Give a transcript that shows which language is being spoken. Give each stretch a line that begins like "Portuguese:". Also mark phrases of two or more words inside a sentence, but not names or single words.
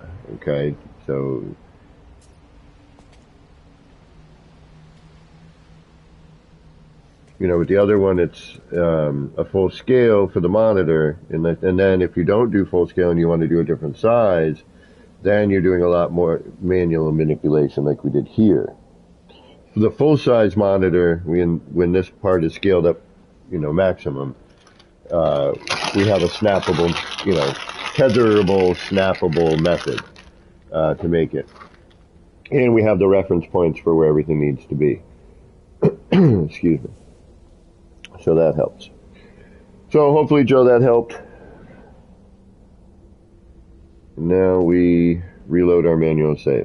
English: Okay, so with the other one, it's a full scale for the monitor, and then if you don't do full scale and you want to do a different size, then you're doing a lot more manual manipulation like we did here. For the full size monitor, when this part is scaled up, maximum, we have a snappable, tetherable, snappable method to make it, and we have the reference points for where everything needs to be. Excuse me. So that helps. So hopefully, Joe, that helped. Now we reload our manual save.